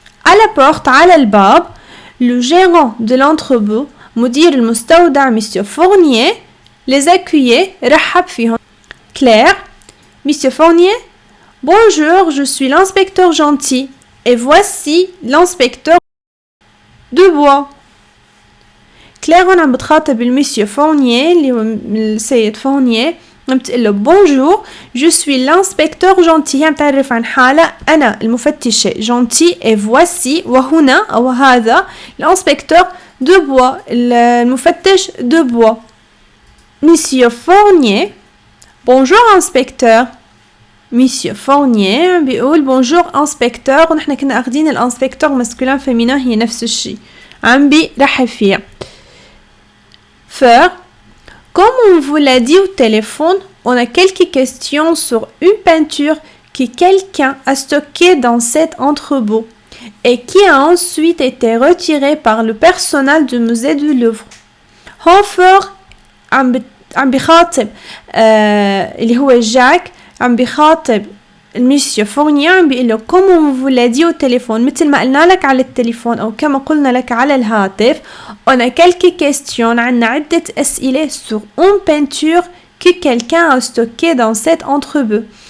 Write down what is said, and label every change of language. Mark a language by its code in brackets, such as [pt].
[fr] À la porte [ar] على الباب [fr] le gérant de l'entrepôt [ar] مدير المستودع [fr] Monsieur Fournier les accueillait [ar] رحب فيهم. [fr] Claire, Monsieur Fournier, bonjour, je suis l'inspecteur gentil et voici l'inspecteur de bois. [ar] كلير هون عم بتخاطب المسيو فورنيه اللي هو السيد فورنيه، عم بتقول له [fr] بونجور جو سوي لانسبكتور جونتي، [ar] هي عم تعرف عن حالها انا المفتشه جونتي [fr] اي فواسي [ar] وهنا او هذا الانسبكتور دو بوا المفتش دو بوا. [fr] مسيو فورنيه بونجور انسبكتور. [ar] مسيو فورنيه عم بيقول بونجور انسبكتور، ونحن كنا اخذين الانسبكتور ماسكولين فيمينين هي نفس الشيء، عم بيرحب فيها. Faire. [fr] Comme on vous l'a dit au téléphone, on a quelques questions sur une peinture que quelqu'un a stockée dans cet entrepôt et qui a ensuite été retirée par le personnel du musée du Louvre. [ar] Hofer عم بيخاطب اللي هو جاك، عم بيخاطب المسيو فورنيه، عم بيقول له [fr] comme on vous l'a dit au téléphone، [ar] مثل ما قلنا لك على التليفون أو كما قلنا لك على الهاتف. [fr] On a quelques questions، [ar] عنا عدة أسئلة [fr] sur une peinture que quelqu'un a stockée dans cet entrepôt.